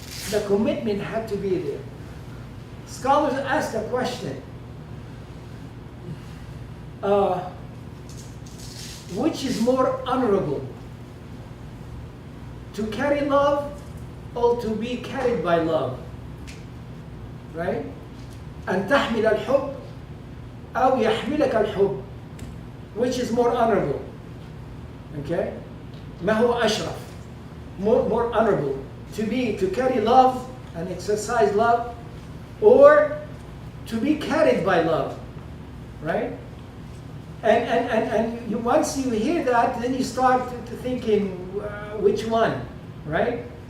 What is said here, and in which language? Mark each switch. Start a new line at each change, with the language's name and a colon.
English: The commitment had to be there. Scholars ask a question. Which is more honorable? To carry love or to be carried by love? Right?
Arabic: أن تحمل الحب أو يحملك الحب.
English: Which is more honorable? Okay?
Arabic: ما هو أشرف?
English: More honorable. To carry love and exercise love, or to be carried by love. Right? And once you hear that, then you start to thinking, which one, right?